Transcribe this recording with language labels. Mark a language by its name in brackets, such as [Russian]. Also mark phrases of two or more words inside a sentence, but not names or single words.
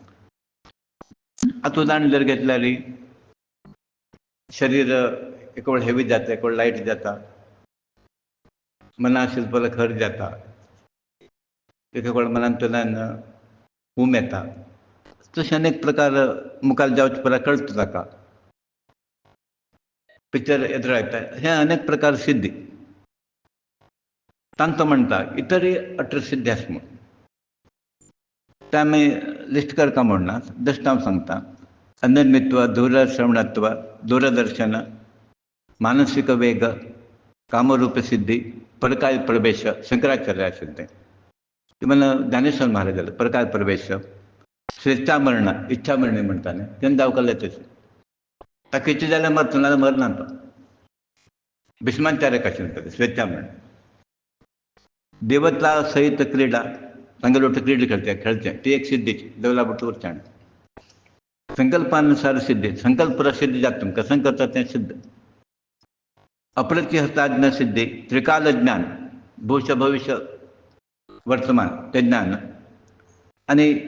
[Konkani] आतां उदाहरण जर घेतल्यार शरीर एक वेळ हेवी जाता एक वेळ लायट जाता मना शिल्पल खर जाता एक वेळ मनांतल्यान उम येता तशें अनेक प्रकार मुखार जावचे परस कळटा ताका पिक्चर येता येता हे अनेक प्रकार सिद्धी तांतो म्हणटा इतरय 18 सिद्धी आसा म्हूण ते आमी लिस्ट करता म्हणना जस्ट हांव सांगता अनन्यत्व दूरश्रवणत्व दूरदर्शन मानसीक वेग कामरूप सिद्धी परकाय प्रवेश शंकराचार्य सिद्धी ते मला ज्ञानेश्वर महाराज जाले परकाय प्रवेश स्वेच्छामरण इच्छामरणी म्हणटा न्ही तेन्ना जावकले तशें ताका इच्छा जाल्यार मरता नाल्यार मरना तो भीष्माचार्य कशें म्हणटा स्वेच्छामरण देवता सहित क्रीडा तांगेर क्रीडा खेळचे ती एक सिद्धी देवला बट उरचाण संकल्पानुसार सिद्धी संकल्प प्रसिद्धी जाता तुमकां कसं करता तें सिद्ध अप्रतिहताज्ञ सिद्धी त्रिकाल ज्ञान भूष भविष्य वर्तमान ते ज्ञान आनी